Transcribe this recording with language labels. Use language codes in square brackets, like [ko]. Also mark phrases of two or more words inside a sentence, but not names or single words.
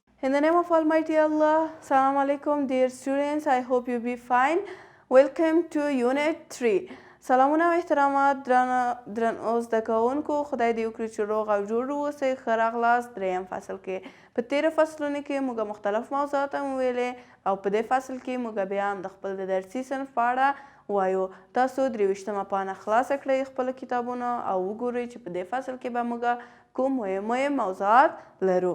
[en] In the name of Almighty Allah, [ar] السلام عليكم [en] dear students, I hope you be fine. Welcome to Unit 3. [ps] سلامونه و احترامات درنو زده کوونکو، خدای دې وکړي چې روغ او جوړ اوسئ. ښه راغلاست دریم فصل کې. په تیرو فصلونو کې موږ مختلف موضوعات هم ویلې او په دې فصل کې موږ بیا هم د خپل د درسي صنف په اړه وایو. تاسو 23مه پاڼه خلاصه کړئ خپلو کتابونو او وګورئ چې په دې فصل کې به موږ کوم مهم موضوعات لرو.